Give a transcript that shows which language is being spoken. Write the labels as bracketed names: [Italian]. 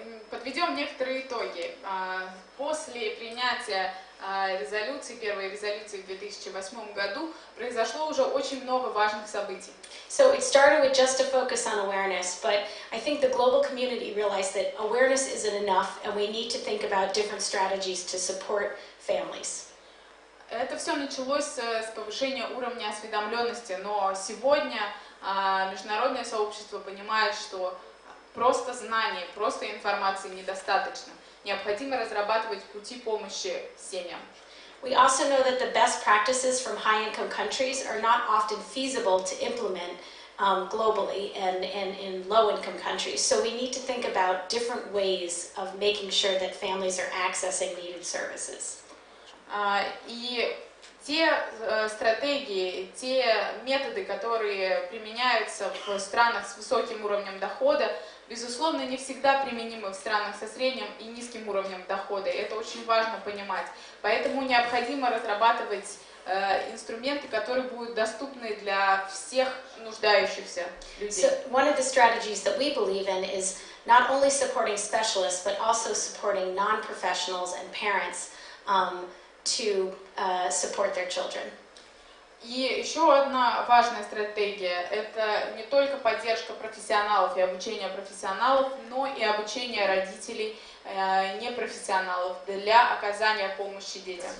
[Russian] Подведем некоторые итоги. После принятия первой резолюции в 2008 году произошло уже очень много важных событий. [English] So it started with just a focus on awareness, but I think the global community realized that awareness isn't enough and we need to think about different strategies to support families. [Russian] Это все началось с повышения уровня осведомленности, но сегодня международное сообщество понимает, что просто знаний, просто информации недостаточно. Необходимо разрабатывать пути помощи семьям. [English] We also know that the best practices from high-income countries are not often feasible to implement globally and in low-income countries. So we need to think about different ways of making sure that families are accessing needed services. [Russian] И те стратегии, те методы, которые применяются в странах с высоким уровнем дохода, безусловно, не всегда применимы в странах со средним и низким уровнем дохода. И это очень важно понимать. Поэтому необходимо разрабатывать инструменты, которые будут доступны для всех нуждающихся людей. [English] So one of the strategies that we believe in is not only supporting specialists, but also supporting non-professionals and parents to support their children. [Russian] И еще одна важная стратегия – это не только поддержка профессионалов и обучение профессионалов, но и обучение родителей непрофессионалов для оказания помощи детям.